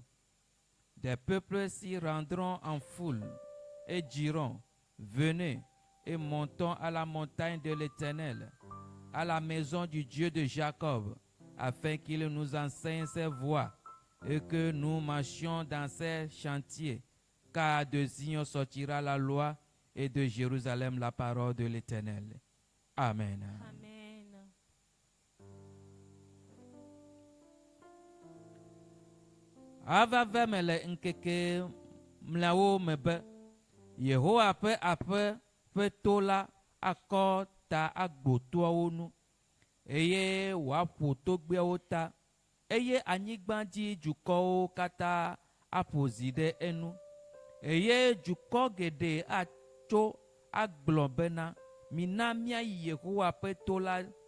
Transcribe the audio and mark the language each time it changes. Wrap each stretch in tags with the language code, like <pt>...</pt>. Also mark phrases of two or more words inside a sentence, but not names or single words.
<fr>Des peuples s'y rendront en foule et diront: Venez et montons à la montagne de l'Éternel, à la maison du Dieu de Jacob, afin qu'il nous enseigne ses voies et que nous marchions dans ses chantiers, car de Zion sortira la loi et de Jérusalem la parole de l'Éternel. Amen. Amen.</fr> <ee>Ava vemele nkeke mlawo mebe Yehowa ƒe aƒe ƒe to la akɔ ta agbotoawo nu eye wòaƒo togbɛawo ta eye anyigbadzi dukɔwo katã aƒo zi ɖe enu eye dukɔ geɖe atso agblɔ bena mina míayi Yehowa ƒe to la</ee>